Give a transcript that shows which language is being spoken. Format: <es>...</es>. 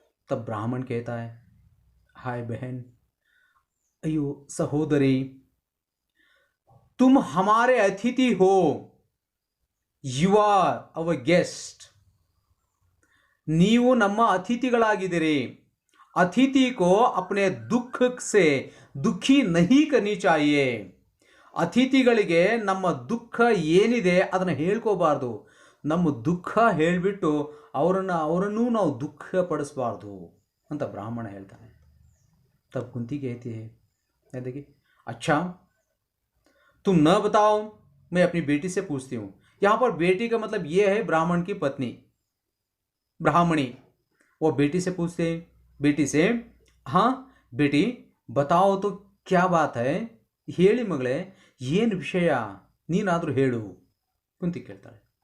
<hi>तब ब्राह्मण कहता है हाय बहन, अयो सहोदरी, तुम हमारे अतिथि हो,</hi> <en>you are our guest,</en> <kn>ನೀವು ನಮ್ಮ ಅತಿಥಿಗಳಾಗಿದ್ದೀರಿ।</kn> <hi>अतिथि को अपने दुख से दुखी नहीं करनी चाहिए,</hi> <kn>ಅತಿಥಿಗಳಿಗೆ ನಮ್ಮ ದುಃಖ ಏನಿದೆ ಅದನ್ನು ಹೇಳ್ಕೋಬಾರ್ದು, ನಮ್ಮ ದುಃಖ ಹೇಳಿಬಿಟ್ಟು ಅವರನ್ನು ನಾವು ದುಃಖ ಪಡಿಸಬಾರ್ದು ಅಂತ ಬ್ರಾಹ್ಮಣ ಹೇಳ್ತಾನೆ।</kn> <hi>तब कुंती कहती है देखिए अच्छा तुम न बताओ, मैं अपनी बेटी से पूछती हूँ। यहाँ पर बेटी का मतलब ये है ब्राह्मण की पत्नी, ब्राह्मणी। वो बेटी से पूछते हैं, बेटी से हाँ बेटी बताओ तो क्या बात है,</hi> <kn>ಹೇಳಿ ಮಗಳೇ ಏನು ವಿಷಯ, ನೀನಾದರೂ ಹೇಳು ಕುಂತಿ ಕೇಳ್ತಾಳೆ।</kn>